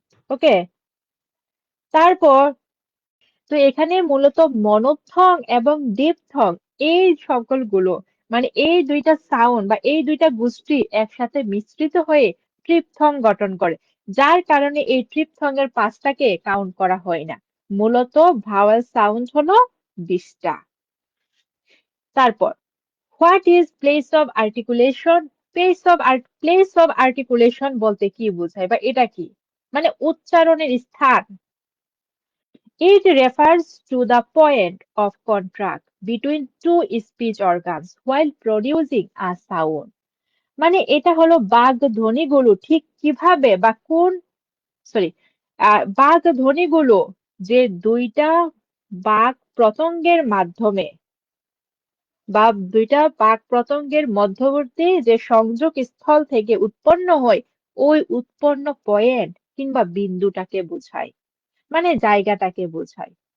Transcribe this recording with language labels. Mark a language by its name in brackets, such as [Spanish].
[Bangla] ওকে, তারপর তো এখানে মূলত মনোপথং এবং ডিপথং, এই সকলগুলো মানে এই দুইটা সাউন্ড বা এই দুইটা গোষ্ঠী একসাথে মিশ্রিত হয়ে ট্রিপথং গঠন করে, যার কারণে এই ট্রিপথং এর 5টাকে কাউন্ট করা হয় না। মূলত ভাওয়াল সাউন্ড হলো 20টা। তারপর [English] What is place of articulation? [Bangla] Place of articulation বলতে কি বোঝায় বা এটা কি? মানে উচ্চারণের স্থান। [English] It refers to the point of contact between two speech organs while producing a sound. [Bangla] মানে এটা হলো বাগ ধ্বনিগুলো ঠিক কিভাবে বা কোন, সরি, বাগ ধ্বনিগুলো যে দুইটা বাক প্রত্যঙ্গের মাধ্যমে বা দুইটা বাক প্রত্যঙ্গের মধ্যবর্তী যে সংযোগ স্থল থেকে উৎপন্ন হয়, ওই উৎপন্ন পয়েন্ট কিংবা বিন্দুটাকে বোঝায়, মানে জায়গাটাকে বোঝায়।